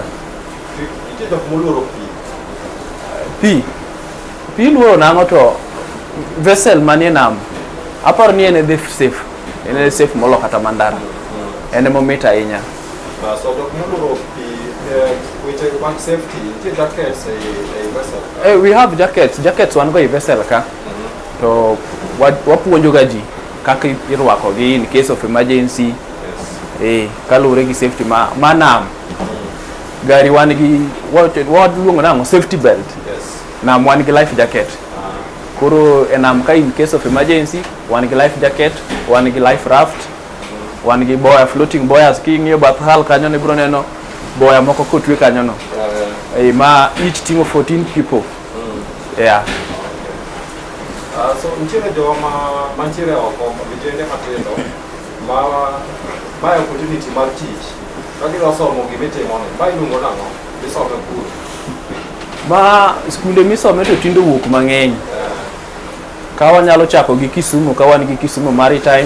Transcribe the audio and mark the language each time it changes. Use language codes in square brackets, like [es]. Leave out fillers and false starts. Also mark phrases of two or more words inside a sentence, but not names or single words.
[luo] Nitie jok moluoro pi. Pi luoro nang'o to vessel manie nam. Aparo ni ene safe. Ene safe molo kata mandara. Ene momit ahinya. So jok moluoro pi, weche mag safety, nitie jackets e vessel? [en] We have jackets [luo] wan go e vessel ka. To wapuonjo ga ji kaka irwako gi [en] in case of emergency. [luo] Kalure gi safety ma nam. Gari wan gi what luongo nang'o [en] safety belt. [luo] Nam wan gi [en] life jacket. [luo] Koro enam ka [en] in case of emergency [luo] wan gi [en] life jacket, [luo] wan gi [en] life raft, [luo] wan gi boya floating boyas king'iyo bath hal kanyo ne bro neno boya moko kotwe kanyo no. [en] Ma each team of 14 people. [luo] So nitiere joma mantiere oko vijende matindo ma opportunity mar tich. Kagidwa somo gimitimo ni, ma iluongo nang'o? Gisome kuro. Ma skunde misome to tindo wuok mang'eny. Ka wanyalo chako gi Kisumu, ka wan gi Kisumu Maritime.